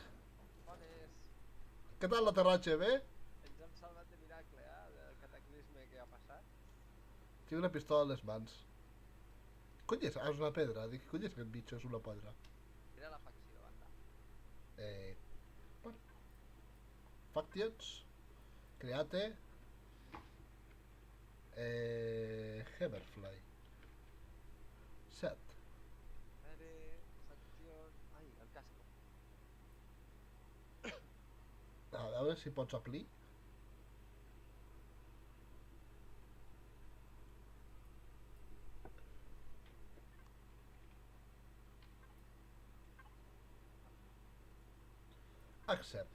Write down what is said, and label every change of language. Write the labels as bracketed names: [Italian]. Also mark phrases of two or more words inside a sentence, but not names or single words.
[Catalan] Bones! Què tal l'aterratge, bé? Ens hem salvat de miracle, del cataclisme que ha passat. Tinc una pistola a les mans. Cony és? Ah, és una pedra. Dic, cony és aquest bitxo? És una pedra. Era la facció, banda. Eh... Bueno. Factions. Create. Hammerfly. Set. Are, faction... Ai, el casco. A veure si pots aplir. Accept.